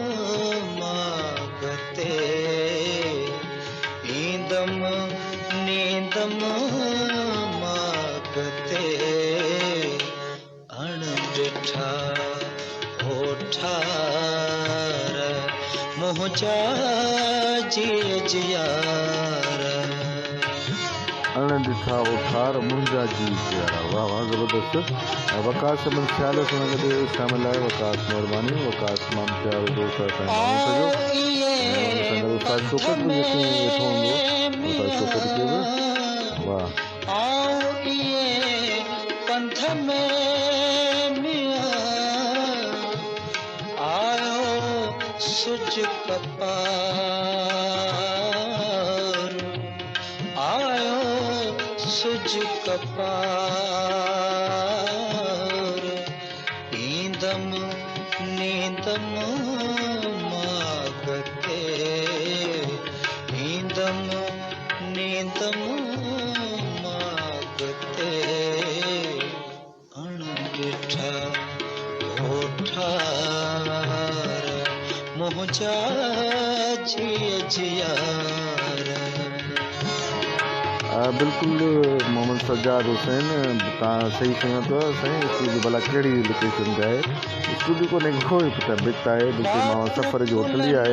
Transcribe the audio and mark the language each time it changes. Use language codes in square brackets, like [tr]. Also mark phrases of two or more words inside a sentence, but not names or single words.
[sd] मागते ईंदम नींदम मागते अणडिठा होठार मुंहिंजा जिया जियार अणडिठा उठार मुंहिंजा जी प्यारा। वाह वाह ज़बरदस्त। वकास अहमद ख़्याल सां गॾु शामिल आहे। वकास महिरबानी। वकास तमामु प्यारो दोस्त आहे असांजो माण्हू सॼो। ऐं असांजो उस्ताद शौकत बि यकीन वेठो हूंदो। उस्ताद शौकत खे बि वाह। आओ इए पंथ में मियां आयो सुज कपार आयो सुज कपार ईंदम नींदम मागते ईंदम नींदम मागते अणडिठा होठार मुंहिंजा जिया जियार बिल्कुलु मोहम्मद सज्जाद हुसैन तव्हां सही खयो अथव साईं। स्टूडियो भला कहिड़ी लोकेशन ते आहे? स्टूडियो कोन्हे को बित आहे बिल्कुलु मां सफ़र जो होटल ई आहे।